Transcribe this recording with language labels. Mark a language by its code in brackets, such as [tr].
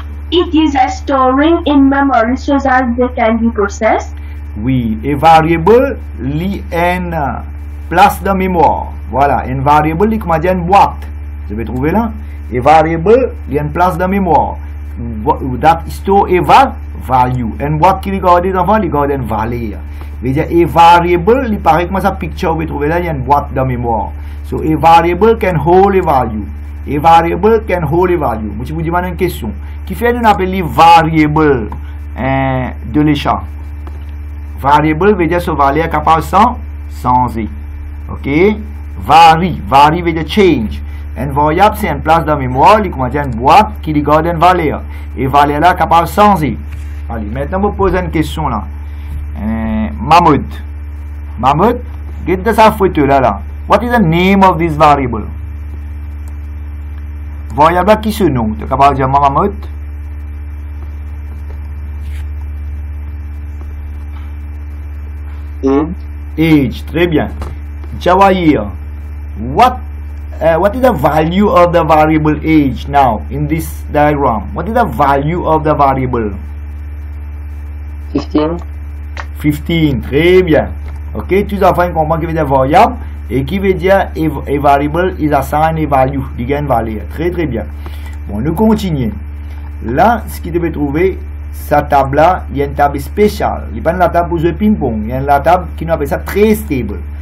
[en] It is a storing in memory so that they can be processed. [fr] Oui, et variable, li une place de mémoire. Voilà, une variable, comment dire, une boîte. Je vais trouver là. Et variable, il y a une place de mémoire. That store a value. Une boîte qui regarde devant, il regarde une valeur. Veut dire, a variable, il paraît que ça picture, vous pouvez trouver là, il y a une boîte de mémoire. [en] So, a variable can hold a value. A variable can hold a value. Je vous demande une question. [fr] Qui fait nous appeler variable de l'échat? Variable veut dire ce valeur capable de changer. Ok? Vary veut dire change. Une variable, c'est une place de mémoire, qui contient une boîte qui regarde une valeur. Et valeur là capable de changer. Allez, maintenant, je vous pose une question là. Mammouth, get the photo là. [en] What is the name of this variable? [fr] Variable qui se nomme? Tu es capable de dire mammouth? [en] Age, très bien. Jawahir, what is the value of the variable age now in this diagram? What is the value of the variable? [fr] 15, très bien. Ok, tous les enfants comprennent qui veut dire variable et qui veut dire a variable is assigned a value, il y a une valeur. Très très bien. Bon, nous continuons. Là, ce qui devait trouver, sa table là, il y a une table spéciale. Il n'y a pas une table pour jouer ping-pong. Il y a une table qui nous appelle ça très stable.